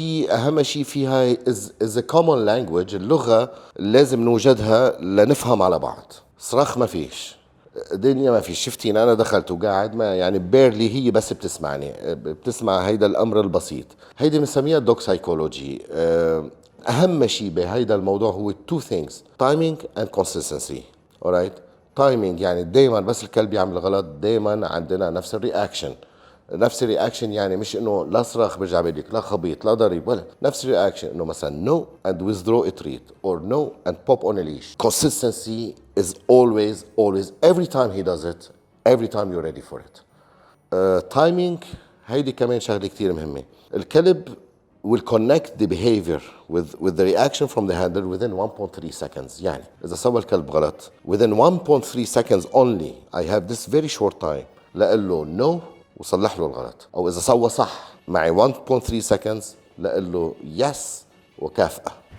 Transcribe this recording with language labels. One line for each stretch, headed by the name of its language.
Arabic: أهم شيء فيها
English: is a common language.
Arabic: اللغة لازم نوجدها لنفهم على بعض. صراخ ما فيش، دنيا ما فيش. شفتيني أنا دخلت وقاعد، ما يعني بيرلي هي بس بتسمعني، بتسمع هيدا الأمر البسيط. هيدي بنسميها دوك سايكولوجي. أهم شيء بهيدا الموضوع هو
English: two things: timing and consistency. alright.
Arabic: timing يعني دايما بس الكلب يعمل غلط، دايما عندنا نفس الرياكشن. يعني مش انه لا صراخ برجع بدك، لا خبيط، لا ضريب، ولا نفس الرياكشن انه مثلا
English: no and withdraw a treat or no and pop on a leash. Consistency is always every time he does it, every time you're ready for it.
Arabic: Timing هيدي كمان شغله كثير مهمه.
English: الكلب will connect the behavior with the reaction from the handler within 1.3 seconds.
Arabic: يعني إذا سوى الكلب غلط
English: within 1.3 seconds only, I have this very short time
Arabic: لقل له
English: no
Arabic: وصلح له الغلط. أو إذا سوى صح معي 1.3 seconds لقل له yes وكافأة.